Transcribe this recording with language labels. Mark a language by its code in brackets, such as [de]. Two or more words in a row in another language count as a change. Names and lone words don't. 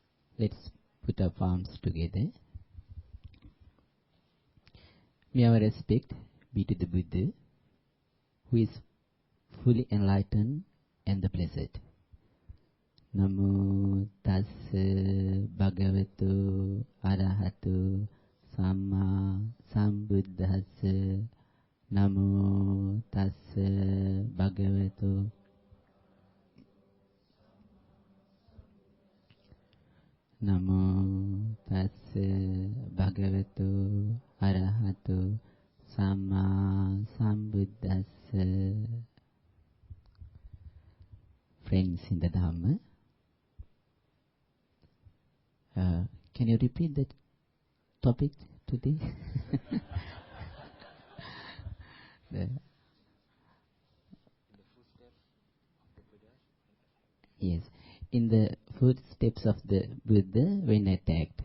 [en] Let's put our palms together. May our respect be to the Buddha, who is fully enlightened and the blessed. [pi] Namo tassa bhagavato arahato samma sambuddhassa. Namo tassa bhagavato Namo tassa bhagavato arahato samma sambuddhassa. [en] Friends in the Dhamma, can you repeat that topic today? Yes, in the footsteps of the Buddha when attacked.